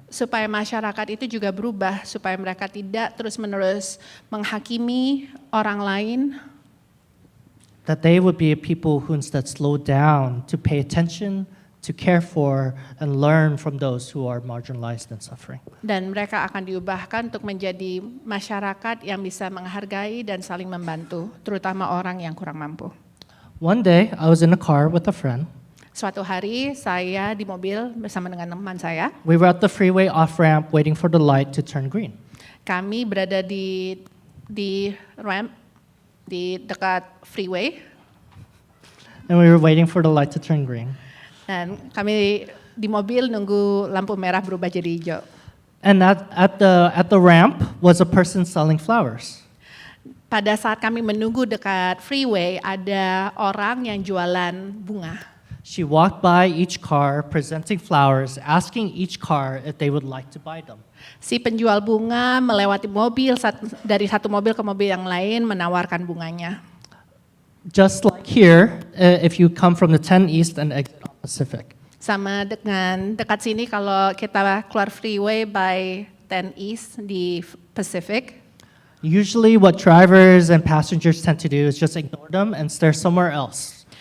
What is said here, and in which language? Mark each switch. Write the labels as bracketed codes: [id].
[id] Supaya masyarakat itu juga berubah, supaya mereka tidak terus-menerus menghakimi orang lain. [en] That they would be a people who instead slow down to pay attention, to care for, and learn from those who are marginalized and suffering. [id] Dan mereka akan diubahkan untuk menjadi masyarakat yang bisa menghargai dan saling membantu, terutama orang yang kurang mampu. [en] One day, I was in a car with a friend. [id] Suatu hari saya di mobil bersama dengan teman saya. [en] We were at the freeway off-ramp waiting for the light to turn green. [id] Kami berada di ramp di dekat freeway [en] And we were waiting for the light to turn green. [id] dan kami di mobil nunggu lampu merah berubah jadi hijau. [en] And at the ramp was a person selling flowers. [id] Pada saat kami menunggu dekat freeway ada orang yang jualan bunga. [en] She walked by each car presenting flowers, asking each car if they would like to buy them. [id] Si penjual bunga melewati mobil dari satu mobil ke mobil yang lain menawarkan bunganya. [en] Just like here, if you come from the 10 East and exit on Pacific. [id] Sama dengan dekat sini kalau kita keluar freeway by 10 East di Pacific. [en] Usually what drivers and passengers tend to do is just ignore them and stare somewhere else.